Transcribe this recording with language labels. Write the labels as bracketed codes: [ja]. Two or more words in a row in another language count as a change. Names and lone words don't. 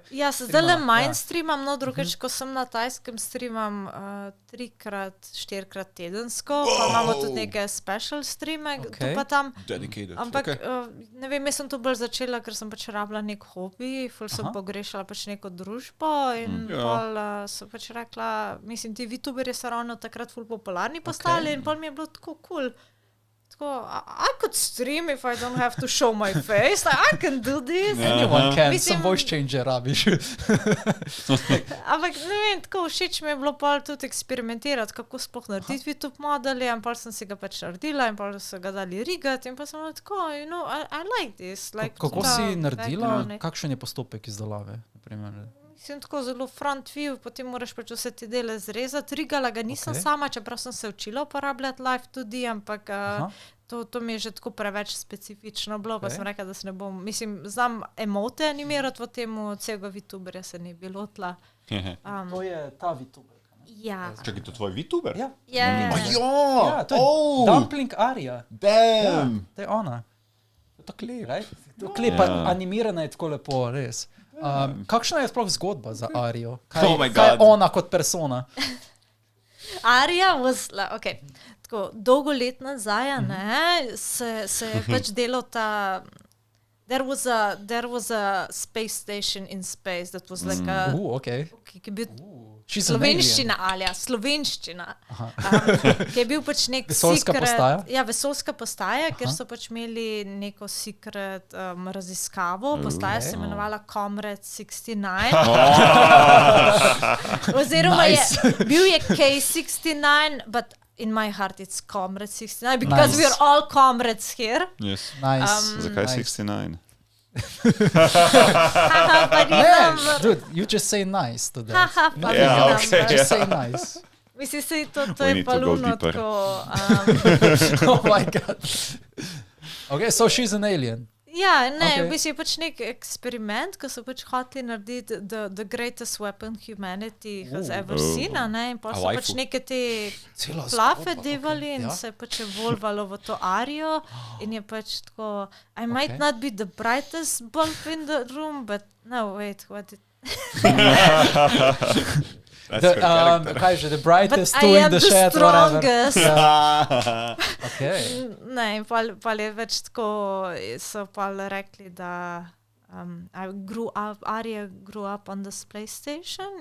[sl] Ja, se zdaj le manj streamam, no drugače, ko sem na Tajskem streamam 3-4 tedensko, pa imamo tudi neke special streame, tu pa tam. Dedicated. Ampak, ne vem, jaz sem to bolj začela, ker sem pač rabila nek hobi, ful sem pogrešala pač neko družbo in pol so pač rekla, mislim, ti VTuberji so ravno takrat ful popularni postali in pol mi je bilo tako cool. Tako, [en] I could stream if I don't have to show my face, I can do this. Anyone can, some voice changer rabiš. [sl] Ampak, ne vem, tako všeč mi je bilo pol tudi eksperimentirati, kako sploh narediti VTube modeli, in pol sem si ga pač naredila in pol so ga dali rigati in pa sem tako, [en] you know, I like this. Like, [sl] kako si naredila, kakšen je postopek izdelave? Mislim, tako zelo [en] front view, [sl] potem moraš pač vse te dele zrezati. Rigala ga nisem sama, čeprav sem se učila uporabljati live tudi, ampak to mi je že tako preveč specifično bilo, pa sem rekla, da se ne bom, mislim, znam emote animirati v temu, celega VTuberja se ne bi lotila. To je ta VTuber. Ja. Čakaj, to je tvoj VTuber? Ja. Ja, to je Dumpling Aria. Damn! To je ona. To je klep, right? To klep, animirana je tako lepo, res. Kakšna je sploh zgodba za Ario? Kaj je ona kot persona? Aria was, tako dolgo let nazaj, se je pač delal ta, [en] there was a space station in space that was like a, [sl] ki je bil slovenščina, slovenščina, ki je bil pač nek vesoljska postaja? Ja, vesoljska postaja, ker so pač imeli neko secret raziskavo, postaja se imenovala Comrade 69. Oziroma bil je K69, [en] but in my heart it's Comrade 69, because we are all comrades here. Yes. Nice. [sl] Zakaj 69? [en] Dude, you just say nice to that. Just say nice. [sl] Mislim, to je paluno tako. [en] Oh my god. Okay, so she's an alien. [sl] Ja, ne, mislim, pač nek eksperiment, ko so pač hoteli narediti [en] the greatest weapon humanity has ever seen, [sl] in pa so pač neke te plafe devali in se je pač evolvalo v to Ario in je pač tako, [en] I might not be the brightest bulb in the room, but no, wait, what did... [sl] Kaj že, [en] the brightest two in the shed, whatever. Okay. [sl] Ne, pa je več tako, so pa rekli, da [en] Aria grew up on the space station.